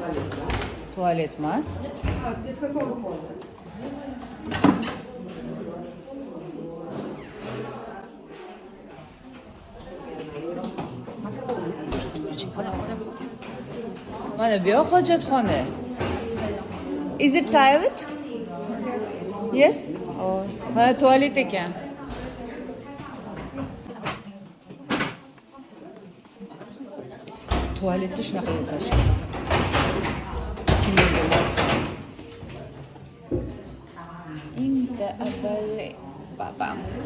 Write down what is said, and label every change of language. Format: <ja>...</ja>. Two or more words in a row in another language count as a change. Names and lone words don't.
<uz>Tualet emas. Mana bu yoq hojatxona.</uz> <en>Is it private? Yes.</en> <uz>Oh, ha, tualet ekan. Tualetni shunaqa yasash kerak. Kinoga mos. Endi avval babam.</uz>